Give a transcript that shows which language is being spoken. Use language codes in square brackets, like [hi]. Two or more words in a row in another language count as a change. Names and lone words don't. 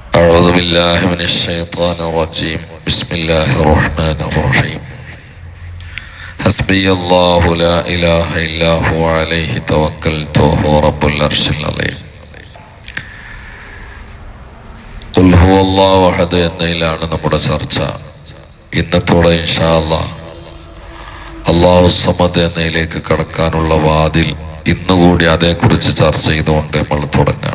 [ar] أعوذ بالله من الشيطان الرجيم بسم الله الرحمن الرحيم حسبي الله لا إله إلا هو عليه توكلت وهو رب العرش العظيم قل هو الله أحد [ml] എന്നതിലാണ് നമ്മുടെ ചർച്ച. ഇന്നത്തോടെ [ar] إن شاء الله الله الصمد [ml] എന്നതിലേക്ക് കടക്കാനുള്ള വാതിൽ ഇന്നുകൂടി അതേക്കുറിച്ച് ചർച്ച ചെയ്തുകൊണ്ട് നമ്മൾ തുടങ്ങാം.